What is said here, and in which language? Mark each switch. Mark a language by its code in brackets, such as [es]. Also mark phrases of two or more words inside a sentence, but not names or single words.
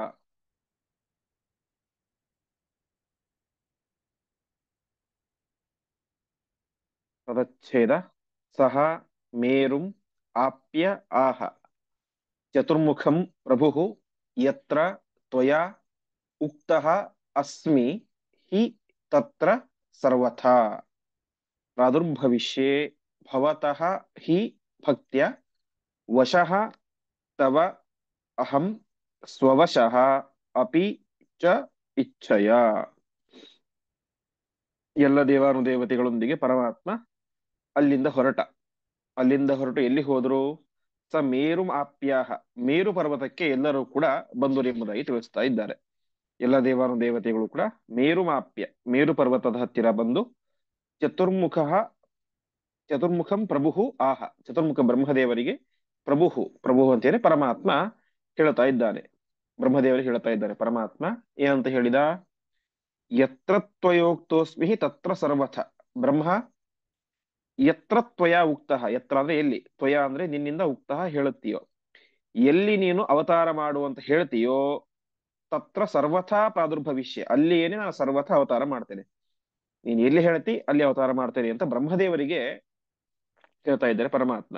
[kn] ಪದಚ್ಛೇದ. [sa] ಸಹ ಮೇರುಂ ಆಪ್ಯ ಆಹ ಚತುರ್ಮುಖಂ ಪ್ರಭುಃ ಯತ್ರ ತ್ವಯಾ ಉಕ್ತಃ ಅಸ್ಮಿ ಹಿ ತತ್ರ ಸರ್ವಥಾ. ಪ್ರಾದುರ್ಭವಿಷ್ಯೇ ಭವತಃ ಹಿ ಭಕ್ತ್ಯ ವಶಃ ತವ ಅಹಂ ಸ್ವವಶಃ ಅಪಿ ಚ ಇಚ್ಛಯ. [kn] ಎಲ್ಲ ದೇವಾನುದೇವತೆಗಳೊಂದಿಗೆ ಪರಮಾತ್ಮ ಅಲ್ಲಿಂದ ಹೊರಟು ಎಲ್ಲಿ ಹೋದ್ರು? [sa] ಸ ಮೇರು ಆಪ್ಯಾಹ, [kn] ಮೇರು ಪರ್ವತಕ್ಕೆ ಎಲ್ಲರೂ ಕೂಡ ಬಂದರು ಎಂಬುದಾಗಿ ತಿಳಿಸ್ತಾ ಇದ್ದಾರೆ. ಎಲ್ಲ ದೇವಾನುದೇವತೆಗಳು ಕೂಡ ಮೇರುಮಾಪ್ಯ, ಮೇರು ಪರ್ವತದ ಹತ್ತಿರ ಬಂದು [sa] ಚತುರ್ಮುಖಂ ಪ್ರಭು ಆಹ, [kn] ಚತುರ್ಮುಖ ಬ್ರಹ್ಮದೇವರಿಗೆ ಪ್ರಭು ಅಂತೇಳಿ ಪರಮಾತ್ಮ ಹೇಳ್ತಾ ಇದ್ದಾನೆ. ಬ್ರಹ್ಮದೇವರಿಗೆ ಹೇಳ್ತಾ ಇದ್ದಾರೆ ಪರಮಾತ್ಮ ಏನಂತ ಹೇಳಿದ? [sa] ಯತ್ರ ತ್ವಯೋಕ್ತೋಸ್ಮಿ ತತ್ರ ಸರ್ವಥ. [kn] ಬ್ರಹ್ಮ [sa] ಯತ್ರ ತ್ವಯ ಉಕ್ತಃ, [kn] ಯತ್ರ ಅಂದ್ರೆ ಎಲ್ಲಿ, ತ್ವಯ ಅಂದ್ರೆ ನಿನ್ನಿಂದ ಉಕ್ತಃ ಹೇಳುತ್ತೀಯೋ, ಎಲ್ಲಿ ನೀನು ಅವತಾರ ಮಾಡುವಂತ ಹೇಳ್ತೀಯೋ [sa] ತತ್ರ ಸರ್ವಥಾ ಪ್ರಾದುರ್ಭವಿಷ್ಯ, [kn] ಅಲ್ಲಿಯೇನೆ ನಾನು ಸರ್ವಥ ಅವತಾರ ಮಾಡ್ತೇನೆ. ನೀನ್ ಎಲ್ಲಿ ಹೇಳ್ತಿ ಅಲ್ಲಿ ಅವತಾರ ಮಾಡ್ತೇನೆ ಅಂತ ಬ್ರಹ್ಮದೇವರಿಗೆ ಹೇಳ್ತಾ ಇದ್ದಾರೆ ಪರಮಾತ್ಮ.